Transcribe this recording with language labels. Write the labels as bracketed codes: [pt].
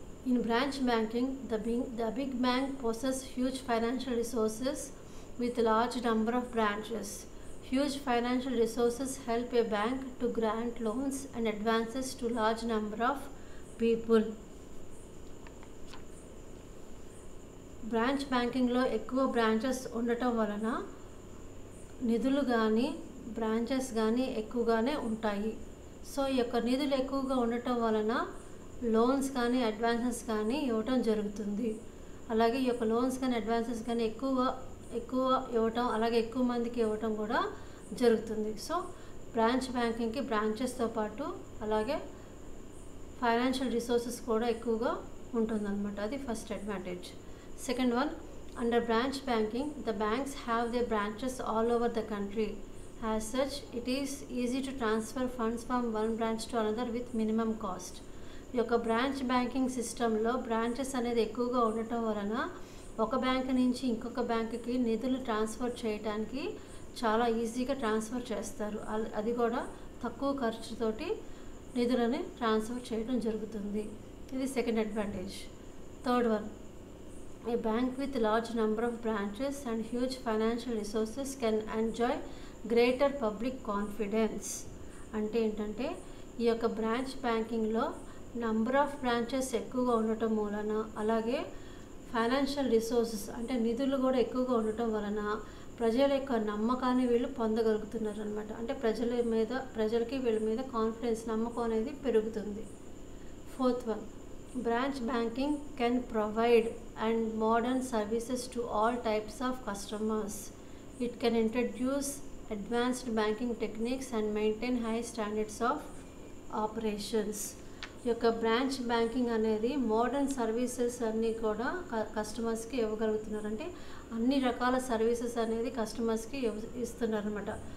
[en] In branch banking, the big bank possesses huge financial resources with a large number of branches. Huge financial resources help a bank to grant loans and advances to large number of people. [te] Branch బ్యాంకింగ్లో ఎక్కువ branches ఉండటం వలన నిధులు కానీ branches కానీ ఎక్కువగానే ఉంటాయి. So ఈ యొక్క నిధులు ఎక్కువగా ఉండటం వలన లోన్స్ కానీ అడ్వాన్సెస్ కానీ ఇవ్వటం జరుగుతుంది. అలాగే ఈ యొక్క లోన్స్ కానీ అడ్వాన్సెస్ కానీ ఎక్కువ ఇవ్వటం, అలాగే ఎక్కువ మందికి ఇవ్వటం కూడా జరుగుతుంది. సో బ్రాంచ్ బ్యాంకింగ్కి బ్రాంచెస్తో పాటు అలాగే ఫైనాన్షియల్ రిసోర్సెస్ కూడా ఎక్కువగా ఉంటుందన్నమాట. అది first advantage. [en] Second one, under branch banking the banks have their branches all over the country. As such, it is easy to transfer funds from one branch to another with minimum cost. [te] ఈ యొక్క branch banking సిస్టంలో branches అనేది ఎక్కువగా ఉండటం వలన ఒక bank నుంచి ఇంకొక బ్యాంకుకి నిధులు ట్రాన్స్ఫర్ చేయడానికి చాలా ఈజీగా ట్రాన్స్ఫర్ చేస్తారు. అది కూడా తక్కువ ఖర్చుతోటి నిధులని ట్రాన్స్ఫర్ చేయడం జరుగుతుంది. ఇది second advantage. [en] Third one, a bank with large number of branches and huge financial resources can enjoy greater public confidence. [te] అంటే ఏంటంటే ఈ యొక్క బ్రాంచ్ బ్యాంకింగ్లో నంబర్ ఆఫ్ బ్రాంచెస్ ఎక్కువగా ఉండటం వలన, అలాగే ఫైనాన్షియల్ రిసోర్సెస్ అంటే నిధులు కూడా ఎక్కువగా ఉండటం వలన ప్రజల యొక్క నమ్మకాన్ని వీళ్ళు పొందగలుగుతున్నారు అనమాట. అంటే ప్రజలకి వీళ్ళ మీద కాన్ఫిడెన్స్, నమ్మకం అనేది పెరుగుతుంది. [en] Fourth one, branch banking can provide and modern services to all types of customers. It can introduce advanced banking techniques and maintain high standards of operations. [te] ఈ యొక్క బ్రాంచ్ బ్యాంకింగ్ అనేది మోడర్న్ సర్వీసెస్ అన్నీ కూడా కస్టమర్స్కి ఇవ్వగలుగుతున్నారు. అంటే అన్ని రకాల సర్వీసెస్ అనేది కస్టమర్స్కి ఇస్తున్నారన్నమాట.